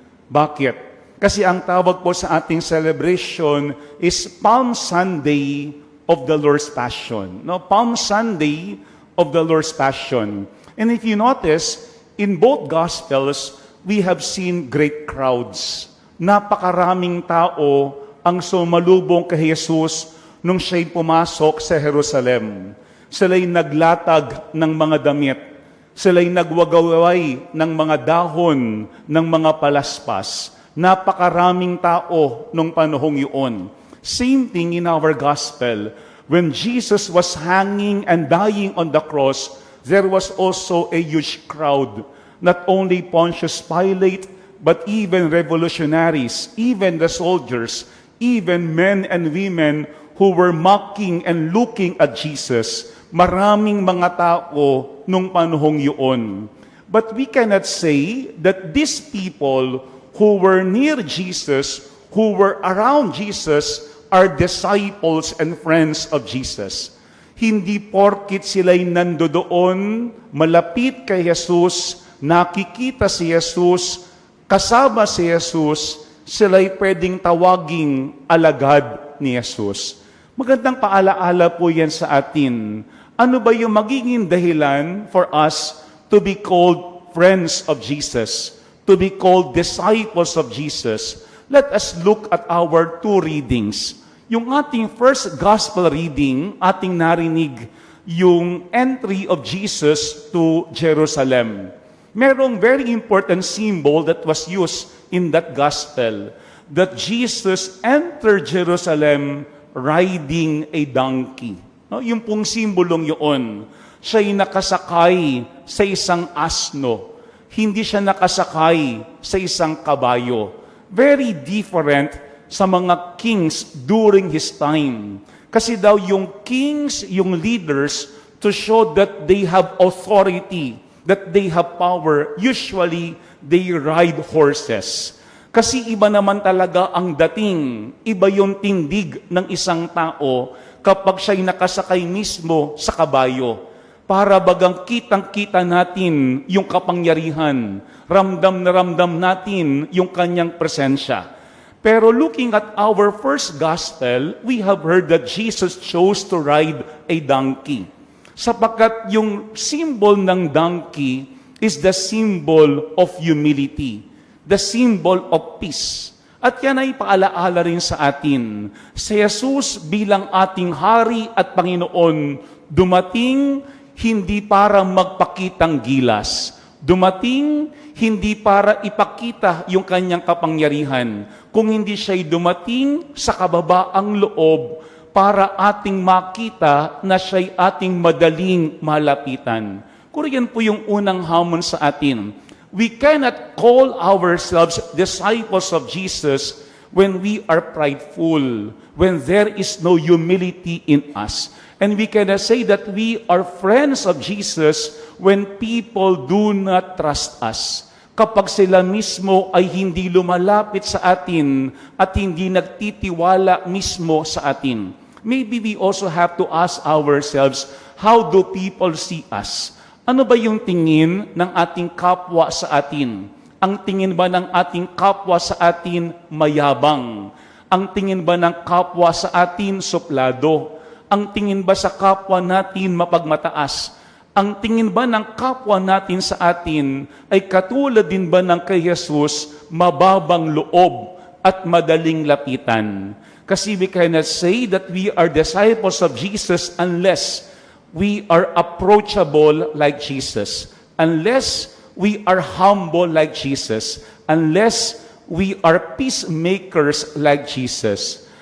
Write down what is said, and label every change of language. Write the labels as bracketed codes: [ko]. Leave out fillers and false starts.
[tl] Bakit? Kasi ang tawag po sa ating [en] celebration is Palm Sunday of the Lord's Passion. No, Palm Sunday of the Lord's Passion. And if you notice, in both Gospels, we have seen great crowds. [tl] Napakaraming tao ang sumalubong kay Jesus nung siya'y pumasok sa Jerusalem. Sila'y naglatag ng mga damit. Sila'y nagwagaway ng mga dahon, ng mga palaspas. Napakaraming tao nung panahong yun. [en] Same thing in our gospel. When Jesus was hanging and dying on the cross, there was also a huge crowd. Not only Pontius Pilate, but even revolutionaries, even the soldiers, even men and women who were mocking and looking at Jesus. [tl] Maraming mga tao nung panahong yun. [en] But we cannot say that these people who were near Jesus, who were around Jesus, are disciples and friends of Jesus. [tl] Hindi porkit sila'y nandoon, malapit kay Jesus, nakikita si Jesus, kasama si Jesus, sila'y pwedeng tawaging alagad ni Jesus. Magandang paalaala po yan sa atin. Ano ba yung magiging dahilan [en] for us to be called friends of Jesus, to be called disciples of Jesus? Let us look at our 2 readings. [tl] Yung ating [en] first gospel reading, [tl] ating narinig yung [en] entry of Jesus to Jerusalem. [tl] Merong [en] very important symbol that was used in that gospel, that Jesus entered Jerusalem riding a donkey. [tl] No, yung pong simbolong yun, siya'y nakasakay sa isang asno. Hindi siya nakasakay sa isang kabayo. [en] Very different [tl] sa mga [en] kings during his time. [tl] Kasi daw yung [en] kings, yung leaders, to show that they have authority, that they have power, usually they ride horses. [tl] Kasi iba naman talaga ang dating, iba yung tindig ng isang tao kapag siya'y nakasakay mismo sa kabayo. Para bagang kitang-kita natin yung kapangyarihan, ramdam na ramdam natin yung kanyang presensya. Pero [en] looking at our first gospel, we have heard that Jesus chose to ride a donkey. [tl] Sapagkat yung [en] symbol ng donkey is the symbol of humility, the symbol of peace. [tl] At yan ay paalaala rin sa atin. Si Jesus bilang ating Hari at Panginoon, dumating hindi para magpakitang gilas. Dumating hindi para ipakita yung kanyang kapangyarihan, kung hindi siya'y dumating sa kababaang loob para ating makita na siya'y ating madaling malapitan. Kung yan po yung unang hamon sa atin. [en] We cannot call ourselves disciples of Jesus when we are prideful, when there is no humility in us. And we cannot say that we are friends of Jesus when people do not trust us. [tl] Kapag sila mismo ay hindi lumalapit sa atin at hindi nagtitiwala mismo sa atin. [en] Maybe we also have to ask ourselves, how do people see us? [tl] Ano ba yung tingin ng ating kapwa sa atin? Ang tingin ba ng ating kapwa sa atin mayabang? Ang tingin ba ng kapwa sa atin suplado? Ang tingin ba sa kapwa natin mapagmataas? Ang tingin ba ng kapwa natin sa atin ay katulad din ba ng kay Jesus, mababang loob at madaling lapitan? Kasi [en] we cannot say that we are disciples of Jesus unless we are approachable like Jesus, unless we are humble like Jesus, unless we are peacemakers like Jesus.